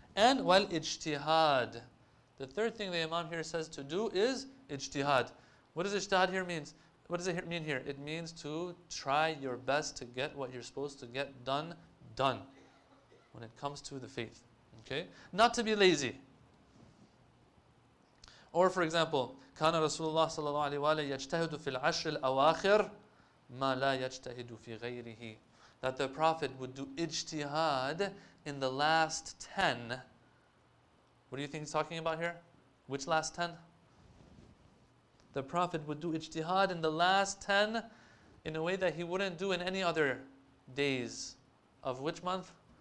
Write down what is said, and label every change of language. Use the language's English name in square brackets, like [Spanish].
[English] And wal ijtihad. The third thing the Imam here says to do is ijtihad. What does ijtihad here means? What does it mean here? It means to try your best to get what you're supposed to get done when it comes to the faith. Okay? Not to be lazy. Or for example, [Arabic] كان رسول الله صلى الله عليه وآله يجتهد في العشر الأواخر ما لا يجتهد في غيره. [English] That the Prophet would do ijtihad in the last 10. What do you think he's talking about here? Which last 10? The Prophet would do ijtihad in the last 10 in a way that he wouldn't do in any other days. Of which month?